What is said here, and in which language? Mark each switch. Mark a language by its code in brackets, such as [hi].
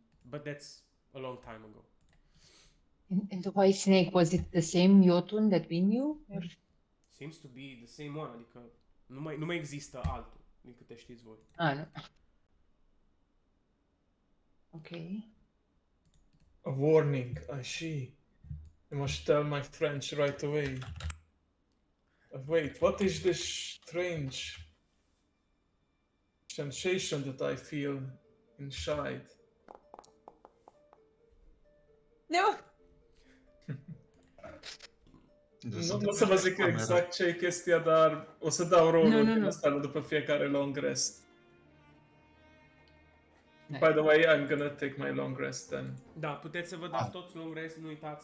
[en] But that's a long time ago. And the white snake, was it the same Jotun that we knew? Or... Seems to be the same one, [ro] adică nu mai există altul, din câte știți voi. [en] Ah, no. Okay. a warning? I see. I must tell my friends right away. Wait, what is this strange sensation that I feel inside? [ro] Nu! Nu o să vă zic exact ce e chestia, dar o să dau rolul Nu, nu, din nu. ăsta după fiecare long rest. [en] Nice. By the way, I'm gonna take my long rest then. [ro] Da, puteți să vă dați toți long rest, nu uitați,